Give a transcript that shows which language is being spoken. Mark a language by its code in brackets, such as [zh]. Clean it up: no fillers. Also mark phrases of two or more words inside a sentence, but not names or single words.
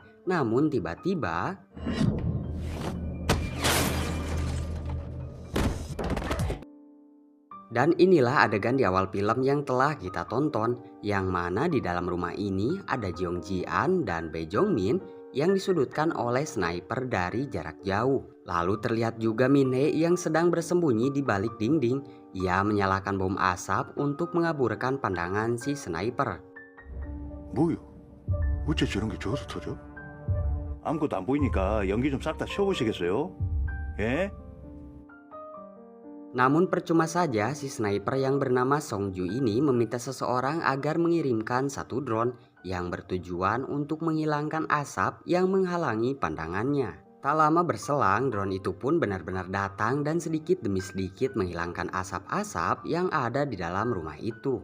[id] Namun tiba-tiba dan inilah adegan di awal film yang telah kita tonton, yang mana di dalam rumah ini ada Jong Ji-an dan Bae Jong-min yang disudutkan oleh sniper dari jarak jauh. Lalu terlihat juga Min-hee yang sedang bersembunyi di balik dinding. Ia menyalakan bom asap untuk mengaburkan pandangan si sniper. [ko] 뭐요? 어째 저런 게 저기서 터져? 아무것도 안 보이니까 연기 좀 싹 다 치워보시겠어요? 예? [id] Namun percuma saja si sniper yang bernama Song Ju ini meminta seseorang agar mengirimkan satu drone yang bertujuan untuk menghilangkan asap yang menghalangi pandangannya. Tak lama berselang, drone itu pun benar-benar datang dan sedikit demi sedikit menghilangkan asap-asap yang ada di dalam rumah itu.